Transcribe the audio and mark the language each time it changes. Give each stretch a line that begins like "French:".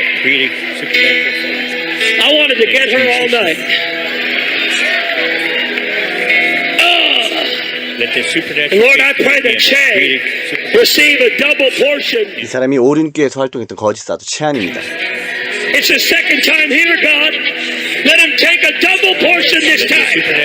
English: I wanted to get her all night. Lord, I pray that Che receive a double portion.
Korean: 이 사람이 오륜교에서 활동했던 거짓 사도 채안입니다.
English: It's the second time here, God. Let him take a double portion this time.